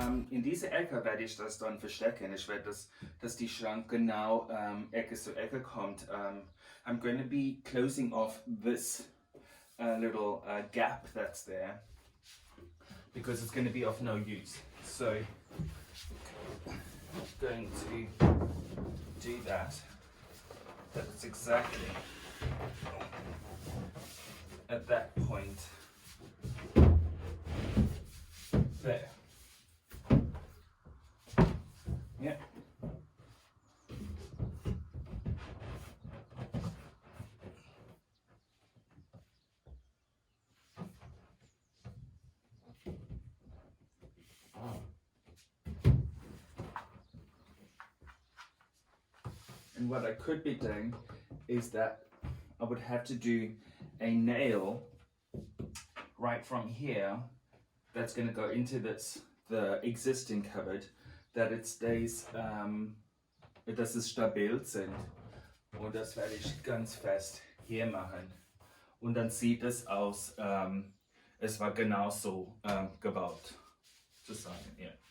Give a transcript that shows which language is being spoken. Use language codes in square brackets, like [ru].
[de] In diese Ecke werde ich das dann verstecken. Ich werde dass die Schrank genau Ecke zu Ecke kommt. [en] I'm going to be closing off this little gap that's there because it's going to be of no use. So I'm going to do that. That's exactly at that point there. Yeah. And what I could be doing is that I would have to do a nail right from here that's going to go into the existing cupboard, that it stays, [de] dass es stabil sind. Und das werde ich ganz fest hier machen. Und dann sieht es aus, es war genauso gebaut, zu sagen, ja.